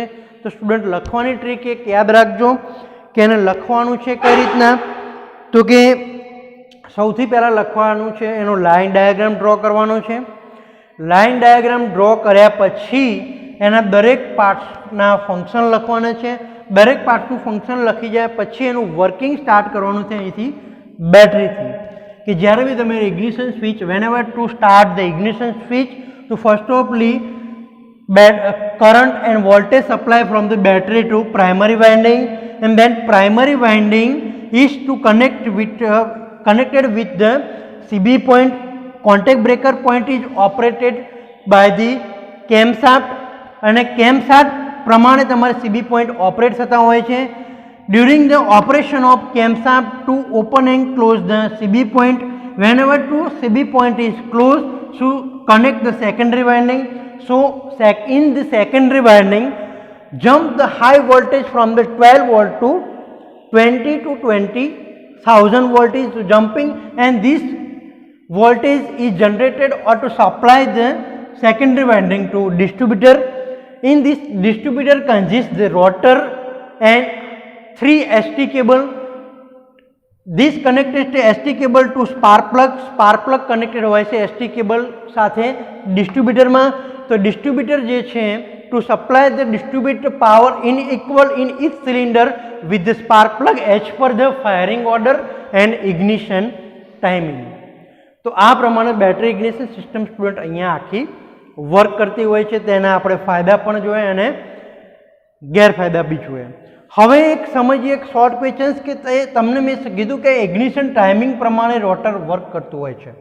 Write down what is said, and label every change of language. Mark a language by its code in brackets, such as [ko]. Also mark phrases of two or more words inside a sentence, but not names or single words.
[gu] તો સ્ટુડન્ટ લખવાની ટ્રીક એક યાદ રાખજો કે એને લખવાનું છે કઈ રીતના, તો કે સૌથી પહેલાં લખવાનું છે એનો [en] line diagram draw [gu] કરવાનો છે. [en] line diagram draw [gu] કર્યા પછી એના દરેક પાર્ટ્સના ફંક્શન લખવાના છે. દરેક પાર્ટ્સનું ફંક્શન લખી જાય પછી એનું [en] working start [gu] કરવાનું છે અહીંથી બેટરીથી. કે જ્યારે બી તમે [en] ignition switch, whenever to start the ignition switch, to first ofly current and voltage supply from the battery to primary winding, and then primary winding is to connected with the CB point. Contact breaker point is operated by the camshaft [gu] અને camshaft પ્રમાણે તમારે CB point ઓપરેટ થતા હોય છે. [en] During the operation of camshaft to open and close the CB point, whenever to CB point is closed, to connect the secondary winding. So in the secondary winding, jump the high voltage from the 12 volt to 20 to 20,000 voltage to jumping, and this voltage is generated or to supply the secondary winding to distributor. In this distributor consists the rotor and 3 ST cable. This connected to ST cable to spark plug. Spark plug connected [gu] હોય છે [en] ST cable [gu] સાથે ડિસ્ટ્રીબ્યુટરમાં. તો ડિસ્ટ્રીબ્યુટર જે છે [en] to supply the distributed power in equal in each cylinder with the spark plug as per the firing order and ignition timing. [gu] તો આ પ્રમાણે [en] battery ignition system [gu] સ્ટુડન્ટ અહીંયા આખી વર્ક કરતી હોય છે તેના આપણે ફાયદા પણ જોઈએ અને ગેરફાયદા બી જોઈએ. હવે એક સમજીએ એક [en] short questions [gu] કે તમને મેં કીધું કે [en] ignition timing [gu] પ્રમાણે રોટર વર્ક કરતું હોય છે.